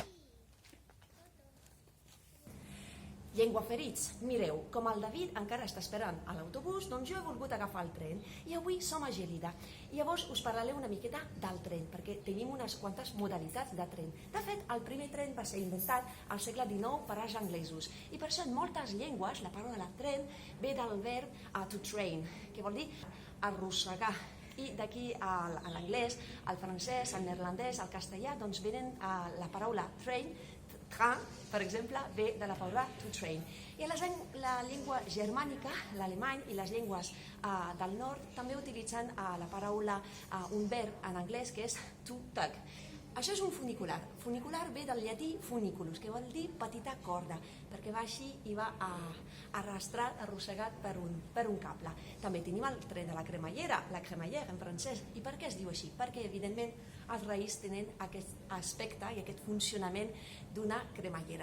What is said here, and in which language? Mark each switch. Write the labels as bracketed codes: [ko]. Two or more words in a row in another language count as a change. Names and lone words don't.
[ca] Llengua Ferits, mireu, com el David encara està esperant a l'autobús, doncs jo he volgut agafar el tren i avui som a Gelida. I llavors us parlaré una miqueta del tren, perquè tenim unes quantes modalitats de tren. De fet, el primer tren va ser inventat al segle XIX per als anglesos i per això en moltes llengües la paraula tren ve del verb [en] to train, [ca] que vol dir arrossegar. I d'aquí a l'anglès, al francès, al neerlandès, al castellà, doncs venen la paraula train, train, per exemple, ve de la paraula [en] to train. [ca] I la llengua germànica, l'alemany i les llengües del nord també utilitzen la paraula, un verb en anglès que és [en] to tug. [ca] Això és un funicular. Funicular ve del llatí funiculus, que vol dir petita corda, perquè va així i va arrastrat, arrossegat per un cable. També tenim el tren de la cremallera, la cremallera en francès. I per què es diu així? Perquè, evidentment, els reis tenen aquest aspecte i aquest funcionament d'una cremallera.